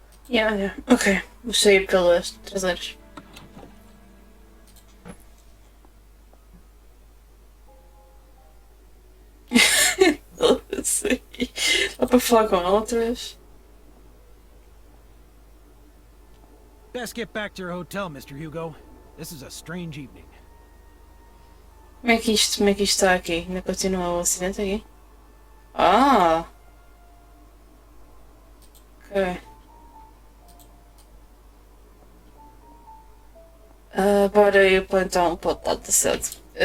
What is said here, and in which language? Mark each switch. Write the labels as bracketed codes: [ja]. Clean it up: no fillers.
[pt] Yeah. Ok. Vou sair pelas traseiras. Sei. Dá para falar com ela outra vez? [en] Best get back to your hotel, Mr. Hugo. This is a strange evening. [pt] Como é que isto está aqui? Ainda continua o acidente aqui? Ah! Ok. Bora ir para então para o lado da sede.